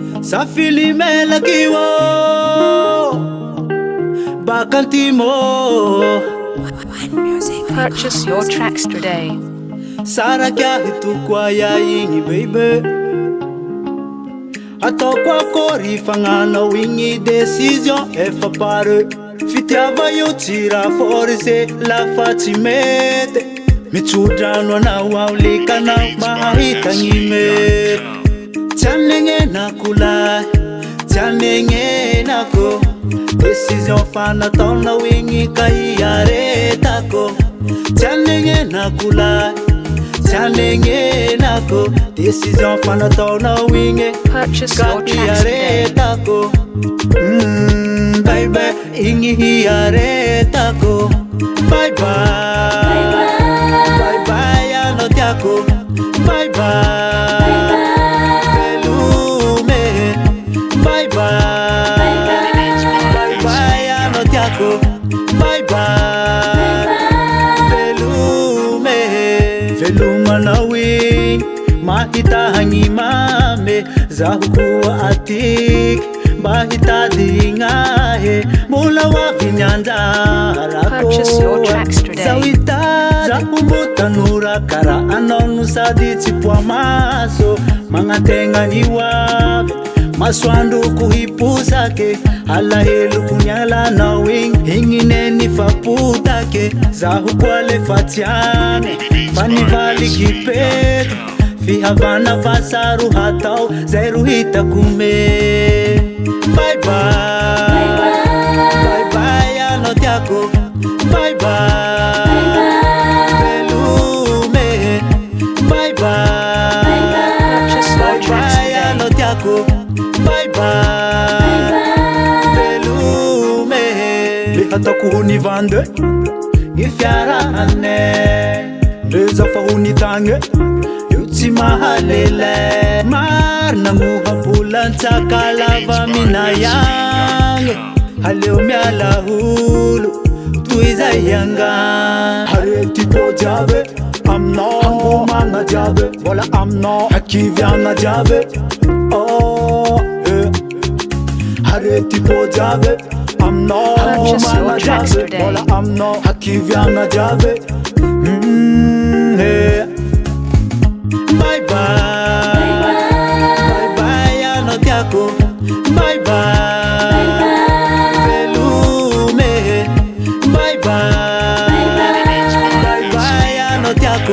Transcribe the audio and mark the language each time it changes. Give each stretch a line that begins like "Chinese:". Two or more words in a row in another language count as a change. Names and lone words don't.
Malagasy: zafin'ny melaky bakantimo.
English: Purchase your tracks today.
Malagasy: Saraka hitoko aya igny baby, ataoko akory fagnanao igny décision efa pare. Fitiava io tsy raha forcé lafa tsy mety, mitsodrano anao ao likanao mahita gny mety. Tsy anenenako lahy, tsy anenenako, décision fanataonao igny ka hiaretako. Tsy anenenako lahy, tsy anenenako, décision fanataonao igny ka hiaretako. Baby, igny hiaretako.
English: Bye bye, bye bye
Malagasy: ano tiako.
English: Bye bye, velume. Bye bye, bye bye
Malagasy: ano tiako.
English: Bye bye, velume.
Malagasy: Veluma anao igny mahita hagny mame, zaho koa atiky mba hitady gnahe. Mbola hoavy ny anjarako, zaho hitady zaho mbo tanora karaha anao no sady tsy poamaso. Magnategna ny hoavy masoandroko hiposake, alaheloko ny alanao igny neny fapotake. Zaho koa lefa tsy agny fa nivaliky peto, fihavana vasaro hatao zay ro hitako me.
English: Bye bye, bye bye
Malagasy: ano tiako.
English: Bye bye, velume. Bye bye, bye bye
Malagasy: ano tiako.
English: Bye bye, velume.
Malagasy: Le ataoko ho nivande gny fiarahane, ndreza fa ho nitagny io tsy mahalele. Marina mohabolan-tsaka lava minayagny, aleo miala holo toy zay angany. Arety po jiaby aminao, hangomagna jiaby mbola aminao, hakiviagna jiaby. Arety po jiaby aminao, hangomagna jiaby mbola aminao, hakiviagna jiaby.
English: Bye bye, bye bye
Malagasy: ano tiako.
English: Bye bye, velume. Bye bye, bye bye
Malagasy: ano tiako.